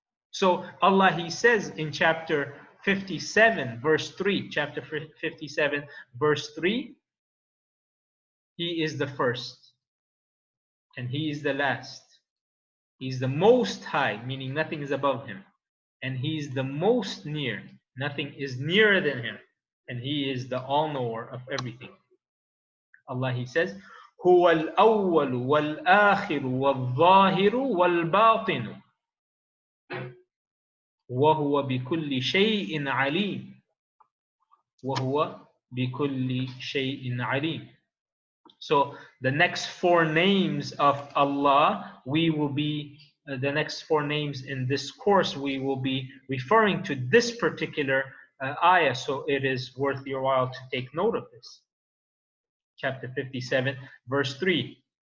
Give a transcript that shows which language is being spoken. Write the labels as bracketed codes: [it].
[en] So Allah, He says in chapter 57, verse 3, chapter 57, verse 3, He is the first and He is the last. He's the most high, meaning nothing is above Him. and He's the most near. Nothing is nearer than Him, and He is the all-knower of everything. Allah, He says, [ar] هو الأول والآخر والظاهر والباطن وهو بكل شيء عليم وهو بكل شيء عليم. [en] So the next four names of Allah, we will be the next four names in this course, we will be referring to this particular ayah. So it is worth your while to take note of this. Chapter 57, verse 3.